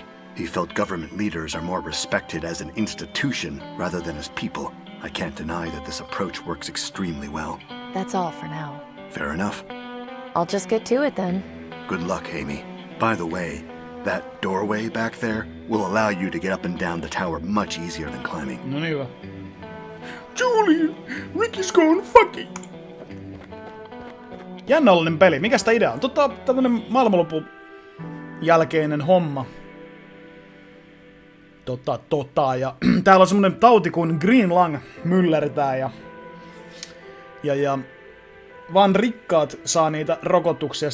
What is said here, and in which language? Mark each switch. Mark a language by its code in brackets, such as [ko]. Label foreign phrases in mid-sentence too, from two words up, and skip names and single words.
[en] He felt government leaders are more respected as an institution rather than as people. I can't deny that this approach works extremely well. That's all for now. Fair enough. I'll just get to it then. Good luck, Amy. By the way, that doorway back there will allow you to get up and down the tower much easier than climbing. [fi] No niin hyvä. [en] Julian, Ricky's gone fucking. [fi] Jännällinen peli. Mikäs tää idea on? Tämmönen maailmanlopun jälkeinen homma. Ja täällä on semmonen tauti kuin Green Lung myllertää ja vaan rikkaat saa niitä rokotuksia.